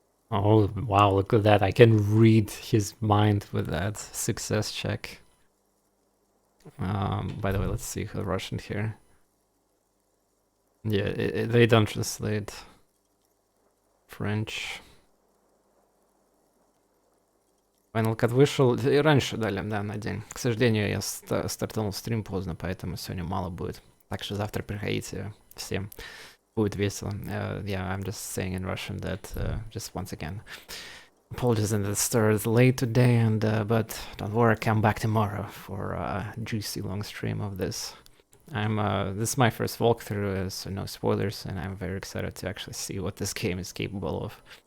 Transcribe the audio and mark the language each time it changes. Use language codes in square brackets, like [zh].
[en] Oh, wow, look at that. I can read his mind with that success check. By the way, let's see who Russian here. Yeah, they don't translate French. [ru] Final Cut вышел и раньше дали, да, на день. К сожалению, я стартанул стрим поздно, поэтому сегодня мало будет. Так что завтра приходите всем. Будет весело. [en] Yeah, I'm just saying in Russian that, just once again, apologies that it started late today, and but don't worry, I'll come back tomorrow for a juicy long stream of this. This is my first walkthrough, so no spoilers, and I'm very excited to actually see what this game is capable of.